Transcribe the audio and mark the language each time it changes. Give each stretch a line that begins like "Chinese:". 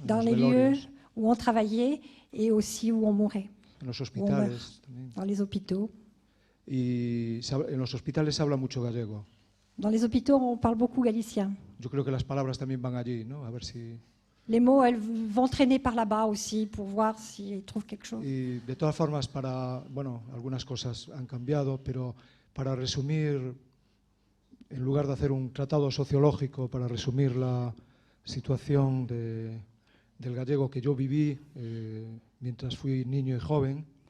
French: Dans les lieux où on travaillait et aussi où on mourait.
Spanish: En los hospitales también.
French: Dans les hôpitaux.
Spanish: Y en los hospitales se habla mucho gallego.
French: Dans les hôpitaux, on parle beaucoup galicien.
Spanish: Yo creo que las palabras también van allí, ¿no? A ver si...
French: Les mots, elles vont traîner par là-bas aussi pour voir s'ils trouvent quelque chose.
Spanish: Y de todas formas, bueno, algunas cosas han cambiado, pero para resumir, en lugar de hacer un tratado sociológico, para resumir la situación de del gallego que yo viví mientras fui niño y joven.